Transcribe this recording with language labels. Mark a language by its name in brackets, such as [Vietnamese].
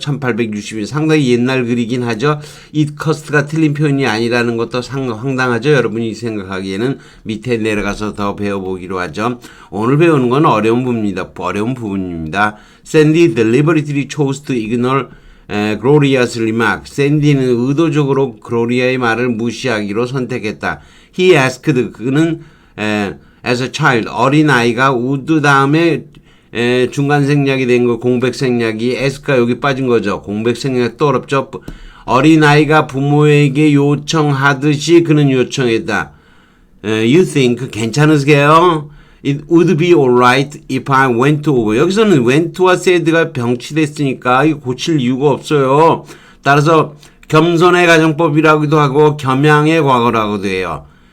[Korean] 1860년 상당히 옛날 글이긴 하죠. [English] it cost [Korean] 가 틀린 표현이 아니라는 것도 황당하죠. 여러분이 생각하기에는 밑에 내려가서 더 배워보기로 하죠. 오늘 배우는 건 어려운 부분입니다. [English] Sandy deliberately chose to ignore Gloria's remark. [Korean] 샌디는 의도적으로 글로리아의 말을 무시하기로 선택했다. [English] He asked [Korean] 그는 [English] as a child [Korean] 어린아이가 would 다음에 중간생략이 된 거 공백생략이 s가 여기 빠진 거죠. 공백생략 또 어렵죠. 어린아이가 부모에게 요청하듯이 그는 요청했다. [English] You think [Korean] 괜찮으세요? [English] It would be alright if I went over. [Korean] 여기서는 went와 said가 병치됐으니까 이거 고칠 이유가 없어요. 따라서 겸손의 가정법이라고도 하고 겸양의 과거라고도 해요.